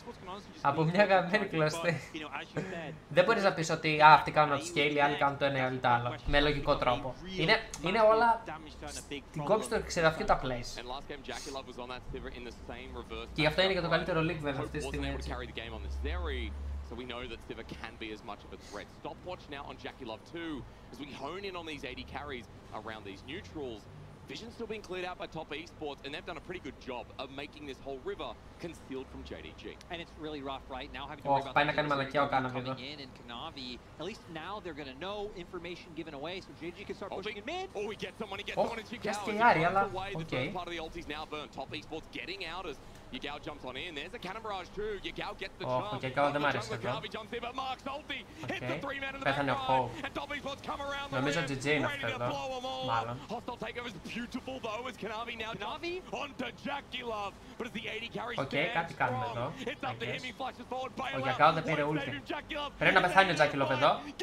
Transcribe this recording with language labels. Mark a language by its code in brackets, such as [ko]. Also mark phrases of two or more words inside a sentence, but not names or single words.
[el] Από μια γαμμένη κλωστή. Δεν μπορείς να πεις ότι αυτοί κάνουν upscale, οι άλλοι κάνουν το ένα ή άλλοι το άλλο. Με λογικό τρόπο. Είναι όλα την κόψη του εξεδαφιού τα plays. Και γι' αυτό είναι και το καλύτερο league βέβαια αυτή τη στιγμή. [en] So we know that Sivir can be as much of a threat. Stopwatch now on Jackey Love too, as we hone in on these 80 carries around these neutrals. Vision's still being cleared out by Top Esports, and they've done a pretty good job of making this whole river concealed from JDG. And it's really rough, right? Now having to worry about coming in and Kanavi. At least now they're going to know information given away, so JDG can start pushing in mid. Oh, we get someone in Chicago. Okay. Part of the ulti's now burnt. Top Esports getting out as Yagao jumps on in. There's a cannon barrage too. Yagao gets the jump. [el] Yagao δεν μ' άρεσε εδώ. Πέθανε ο Hope. Νομίζω GG είναι αυτό εδώ. Μάλλον. Οκ, κάτι κάνουμε εδώ. Ο Yagao δεν πήρε ulti. Πρέπει να πεθάνει ο Jackey Love εδώ.